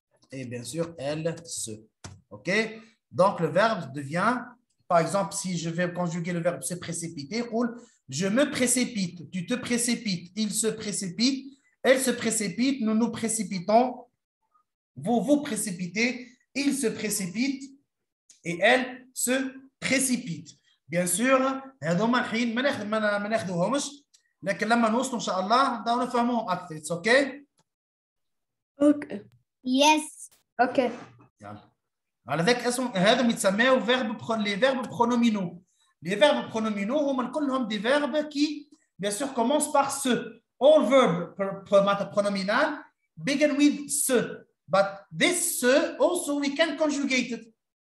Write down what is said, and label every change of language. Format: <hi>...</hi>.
<fr>Et bien sûr, elle, se. OK? Donc, le verbe devient, par exemple, si je vais conjuguer le verbe se précipiter, roule, je me précipite, tu te précipites, il se précipite, elle se précipite, nous nous précipitons, vous vous précipitez, il se précipite et elle se précipite. Bien sûr,</fr> <ar>هذوما الحين ما ناخذوهمش لكن لما نوصلوا ان شاء الله نبداو نفهموهم اكثر.</ar> <en>It's okay? Okay. Yes. Okay.</en> <ar>يلا. على ذاك اسم هذا يتسموا les verbes pronominaux.</ar> <fr>Les verbes pronominaux</fr> <ar>هما كلهم</ar> <fr>des verbes qui bien sûr commencent par se.</fr> <en>All verbs pronominal begin with se, but this se also we can conjugate it.</en>